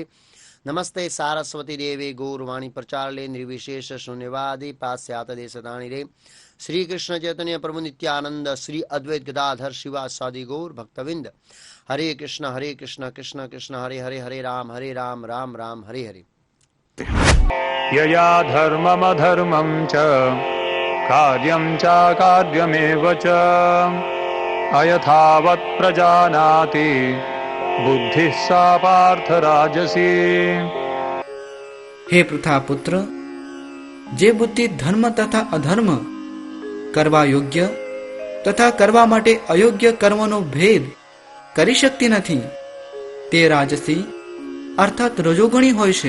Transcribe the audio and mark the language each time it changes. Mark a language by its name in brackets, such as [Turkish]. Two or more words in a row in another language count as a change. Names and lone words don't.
[Sanskrit] નમસ્તે સારસ્વતી દેવે ગૌરવાણી પ્રચારલે નિર્વિશેષ શૂન્યવાદી પાસ્યાત દેશદાણી રે. શ્રી કૃષ્ણ ચૈતન્ય પ્રભુ નિત્યાનંદ શ્રી અદ્વૈત ગદાધર શિવાસાદિ ગૌર ભક્તવિંદ. હરે કૃષ્ણ કૃષ્ણ કૃષ્ણ હરે હરે હરે રામ રામ રામ હરે હરે. यया धर्ममधर्मं च कार्यं चाकार्यमेव च अयथावत् प्रजानाति बुद्धिः सा पार्थ राजसी. [Gujarati] હે પૃથા પુત્ર, જે બુદ્ધિ ધર્મ તથા અધર્મ, કરવા યોગ્ય તથા કરવા માટે અયોગ્ય કર્મનો ભેદ કરી શકતી નથી, તે રાજસી અર્થાત રજોગણી હોય છે.